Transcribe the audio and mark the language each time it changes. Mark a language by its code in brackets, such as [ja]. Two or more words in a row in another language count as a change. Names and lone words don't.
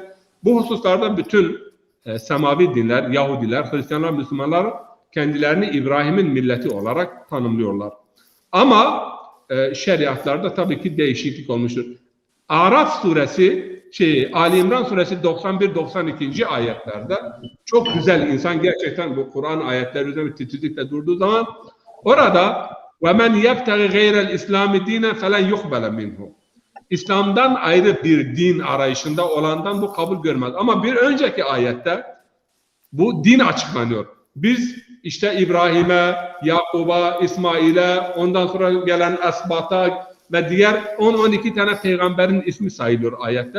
[tr] Bu hususlarda bütün semavi dinler, Yahudiler, Hristiyanlar, Müslümanlar kendilerini İbrahim'in milleti olarak tanımlıyorlar. Ama şeriatlarda tabii ki değişiklik olmuştur. Araf suresi, Ali İmran suresi 91-92. ayetlerde çok güzel, insan gerçekten bu Kur'an ayetleri üzerinde titizlikle durduğu zaman orada [ar] وَمَنْ يَبْتَغِ غَيْرَ الْاِسْلَامِ دِينًا فَلَنْ يُقْبَلَ مِنْهُ. [tr] İslam'dan ayrı bir din arayışında olandan bu kabul görmez. Ama bir önceki ayette bu din açıklanıyor. Biz işte İbrahim'e, Yakub'a, İsmail'e, ondan sonra gelen Esbat'a ve diğer 10-12 tane peygamberin ismi sayılıyor ayette.